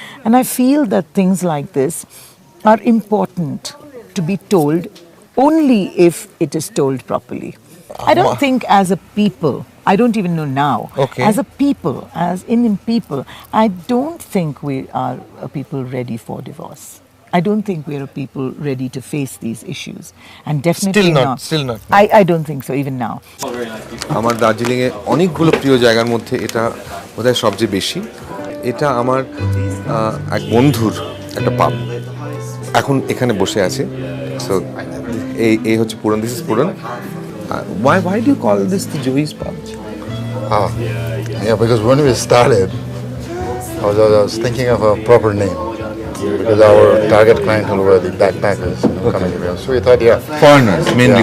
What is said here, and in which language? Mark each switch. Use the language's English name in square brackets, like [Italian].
[English] And I feel that things like this are important to be told only if it is told properly. I don't think as a people, I don't even know now, Okay. as a people, as Indian people, I don't think we are a people ready for divorce. I don't think we're a people ready to face these issues. And definitely Still not. I don't think so, even now. [Bangla] আমার দার্জিলিংয়ে অনেকগুলো প্রিয় জায়গার মধ্যে এটা বোধহয় সবচেয়ে বেশি। এটা আমার এক বন্ধুর একটা পাব, এখন এখানে বসে আছে। সো এই হচ্ছে পুরান, [English] This is Puran. Why do you call this the Joey's pub? Yeah, because when we started, I was thinking of a proper name because our target clientele were the backpackers coming here. So we thought, Foreigners, mainly